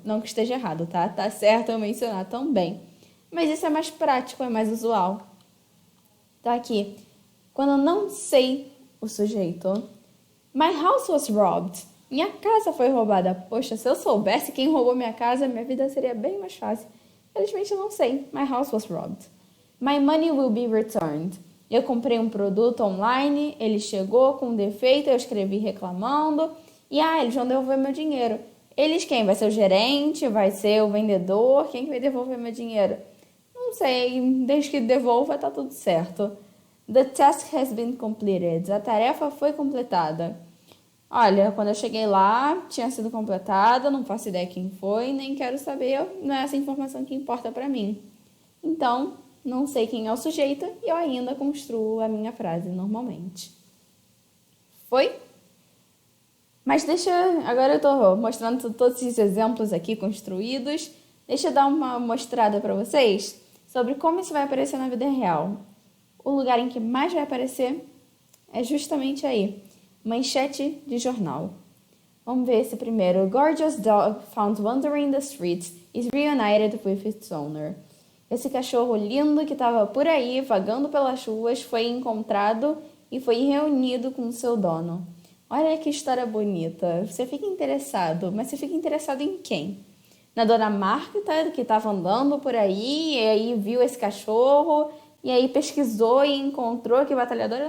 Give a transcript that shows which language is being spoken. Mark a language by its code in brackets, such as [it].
[pt] Não que esteja errado, tá? Tá certo eu mencionar também. Mas isso é mais prático, é mais usual. Tá aqui. Quando eu não sei o sujeito. [en] My house was robbed. [pt] Minha casa foi roubada. Poxa, se eu soubesse quem roubou minha casa, minha vida seria bem mais fácil. Felizmente eu não sei. [en] My house was robbed. My money will be returned. [pt] Eu comprei um produto online, ele chegou com um defeito, eu escrevi reclamando e eles vão devolver meu dinheiro. Eles quem? Vai ser o gerente? Vai ser o vendedor? Quem que vai devolver meu dinheiro? Não sei, desde que devolva tá tudo certo. [en] The task has been completed. [pt] A tarefa foi completada. Olha, quando eu cheguei lá, tinha sido completada, não faço ideia quem foi, nem quero saber, não é essa informação que importa pra mim. Então, não sei quem é o sujeito e eu ainda construo a minha frase normalmente. Foi? Mas agora eu tô mostrando todos esses exemplos aqui construídos. Deixa eu dar uma mostrada para vocês sobre como isso vai aparecer na vida real. o lugar em que mais vai aparecer é justamente aí, manchete de jornal. Vamos ver esse primeiro. [en] Gorgeous dog found wandering the streets is reunited with its owner. [pt] Esse cachorro lindo que estava por aí, vagando pelas ruas, foi encontrado e foi reunido com seu dono. Olha que história bonita. Você fica interessado, mas você fica interessado em quem? Na dona Marta, que estava andando por aí, e aí viu esse cachorro, e aí pesquisou e encontrou que batalhadora.